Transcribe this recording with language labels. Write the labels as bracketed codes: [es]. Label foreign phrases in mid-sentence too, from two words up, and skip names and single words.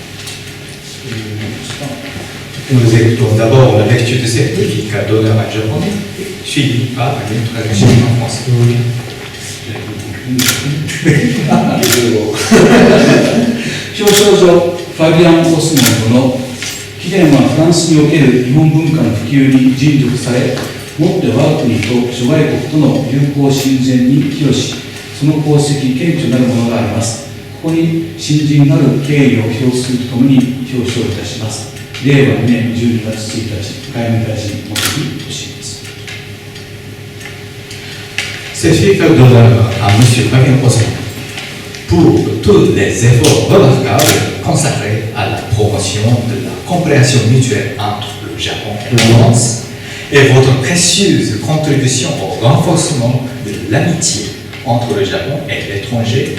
[fr] Nous écoutons d'abord la lecture du certificat d'honneur en japonais, suivi par une traduction en français. [ja] Kyoshojo Fabian Osmond の貴殿はフランスにおける日本文化の普及に尽力され、もって我が国と諸外国との友好親善に寄与し、その功績顕著なるものがあります。ここに新人なる敬意を表するとともに表彰いたします。令和2年12月1日、外務大臣、茂木敏光。 [fr] Certificat d'honneur à M. Fabien Osmond pour tous les efforts remarquables consacrés à la promotion de la compréhension mutuelle entre le Japon et la France et votre précieuse contribution au renforcement de l'amitié entre le Japon et l'étranger.